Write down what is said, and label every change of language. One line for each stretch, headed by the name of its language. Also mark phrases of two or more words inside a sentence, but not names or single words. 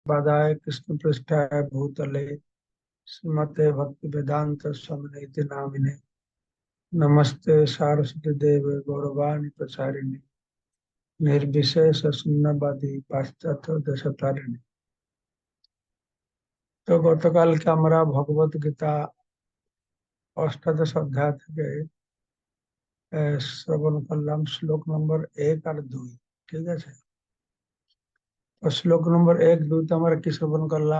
Sanskrit: बाधाय कृष्ण पृष्ठाय भूतले श्रीमते भक्ति वेदांत स्वामी इति नामिने नमस्ते सारस्वती देवे गौरवाणी प्रचारिणे निर्विशेष शून्यवादी पाश्चात्य देशतारिणी।
Bangla: তো গতকালকে আমরা ভগবত গীতা অষ্টাদশ অধ্যায় থেকে শ্রবণ করলাম শ্লোক নম্বর 1 আর 2। ঠিক আছে, তো শ্লোক নম্বর 1, 2 আমরা কি শ্রবণ করলাম?